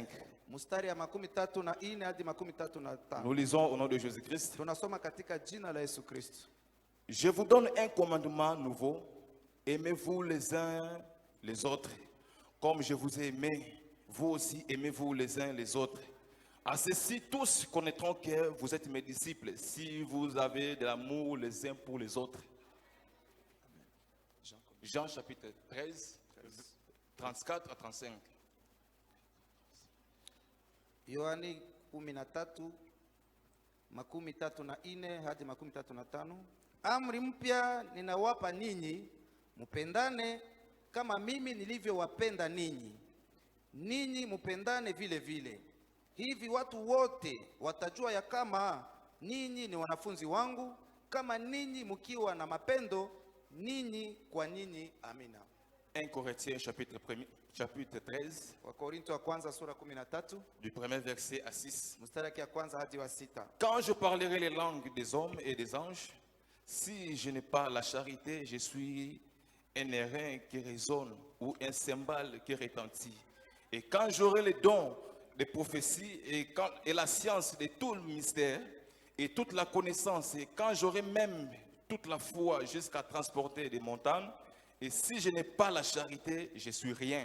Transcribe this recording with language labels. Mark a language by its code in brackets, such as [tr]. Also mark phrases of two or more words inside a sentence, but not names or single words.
[sw] mstari ya 34 hadi 35. [fr] Nous lisons au nom de Jésus-Christ. [sw] Tunasoma katika jina la Yesu Kristo. [fr] Je vous donne un commandement nouveau. Aimez-vous les uns les autres. Comme je vous ai aimé, vous aussi aimez-vous les uns les autres. À ceci, tous connaîtront que vous êtes mes disciples, si vous avez de l'amour les uns pour les autres. Jean chapitre 13, 34 à 35. [sw] Yohani 13 34 hadi 35. Amri mpya ninawapa ninyi, mpendane kama mimi nilivyowapenda ninyi. Ninyi mpendane vile vile. Hivi watu wote watajua ya kama ninyi ni wanafunzi wangu, kama ninyi mkiwa na mapendo ninyi kwa ninyi. Amina. [fr] 1 Corinthiens chapitre 13, [sw] Wakorinto wa kwanza sura 13 [fr] du premier verset à 6. [sw] mstari ya kwanza hadi wa 6. [fr] Quand je parlerai les langues des hommes et des anges, si je n'ai pas la charité, je suis un airain qui résonne ou un cymbale qui retentit. Et quand j'aurai les dons de prophétie et la science de tout le mystère et toute la connaissance, et quand j'aurai même toute la foi jusqu'à transporter des montagnes, et si je n'ai pas la charité, je suis rien.